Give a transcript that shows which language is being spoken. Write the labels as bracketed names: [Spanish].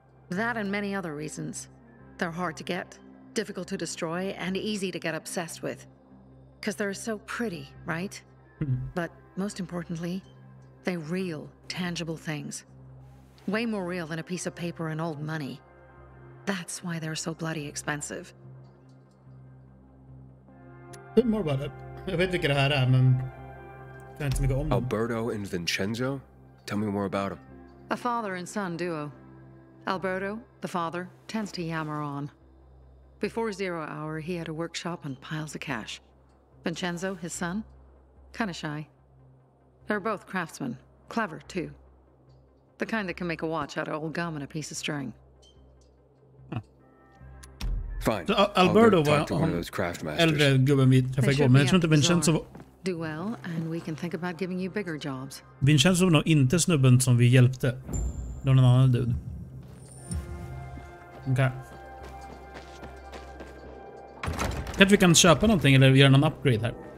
[English] That and many other reasons. They're hard to get, difficult to destroy, and easy to get obsessed with. Because they're so pretty, right? But most importantly, they're real, tangible things. Way more real than a piece of paper and old money. That's why they're so bloody expensive. Bit more about it. [Swedish] Jag vet vilka det här är, men kan inte så mycket om dem. [English] Alberto and Vincenzo? Tell me more about them. A father and son duo. Alberto, the father, tends to yammer on. Before 0 hour, he had a workshop and piles of cash. Vincenzo, his son, kinda shy. They're both craftsmen, clever too. The kind that can make a watch out of old gum and a piece of string. Fine. [Swedish] Så Alberto var [English] one of those craft masters. [Swedish] äldre gubben vi träffade igår, men jag tror inte Vincenzo [English] Do well, and we can think about giving you bigger jobs. [Swedish] Vincenzo var nog inte snubben som vi hjälpte. Det var någon annan dude. Okej. Kanske vi kan köpa någonting eller göra någon upgrade här.